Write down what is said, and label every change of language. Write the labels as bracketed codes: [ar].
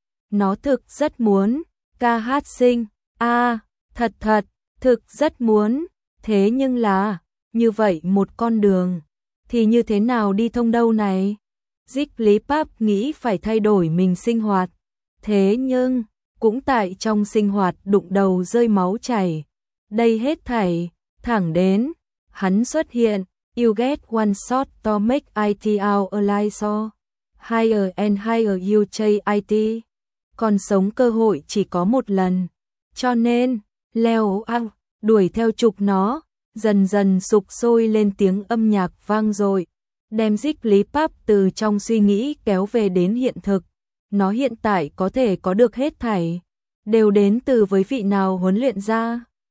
[vi] Nó thực rất muốn ca hát sinh, a, thật thật, thực rất muốn, thế nhưng là, như vậy một con đường, thì như thế nào đi thông đâu này? Jigglypuff nghĩ phải thay đổi mình sinh hoạt, thế nhưng, cũng tại trong sinh hoạt đụng đầu rơi máu chảy, đây hết thảy, thẳng đến, hắn xuất hiện. [en] You get one shot to make it out alive, so higher and higher you chase it. [vi] Còn sống cơ hội chỉ có một lần, cho nên leo up, đuổi theo chụp nó, dần dần sục sôi lên tiếng âm nhạc vang dội, đem Jigglypuff từ trong suy nghĩ kéo về đến hiện thực. Nó hiện tại có thể có được hết thảy đều đến từ với vị nào huấn luyện ra.